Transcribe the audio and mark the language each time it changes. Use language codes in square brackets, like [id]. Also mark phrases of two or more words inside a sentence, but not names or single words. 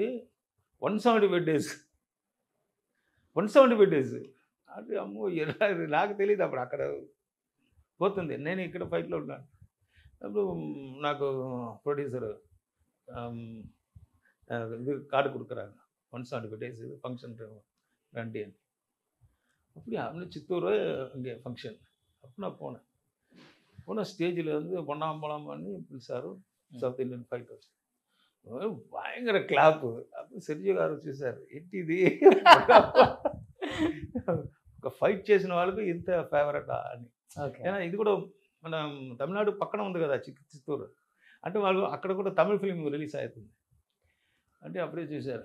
[te] 175 డేస్ 175 డేస్ అది అమ్మో ఎలా నాకు తెలియదు అప్పుడు అక్కడ పోతుంది. నేను ఇక్కడ ఫైట్లో ఉన్నాను. అప్పుడు నాకు ప్రొడ్యూసర్ ఇది కార్డు கொடுக்குறாங்க 175 [en] days function [te] రండి అని. [ta] அப்படி அவனு சித்தூர் இங்கே ஃபங்க்ஷன் அப்போ நான் போனேன் ஸ்டேஜில் வந்து பொன்னாம்பலம் பண்ணி [te] పిలిచారు సౌత్ ఇండియన్ ఫైటర్స్. భయంకర క్లాప్. అప్పుడు సిర్జీ గారు చూశారు, ఏంటి ఇది ఒక ఫైట్ చేసిన వాళ్ళకి ఇంత ఫేవరెట్ అని. ఏనా ఇది కూడా మన తమిళనాడు పక్కన ఉంది కదా చిత్తూరు, అంటే వాళ్ళు అక్కడ కూడా తమిళ [en] film release [te] అవుతుంది అంటే అప్పుడే చూశారు.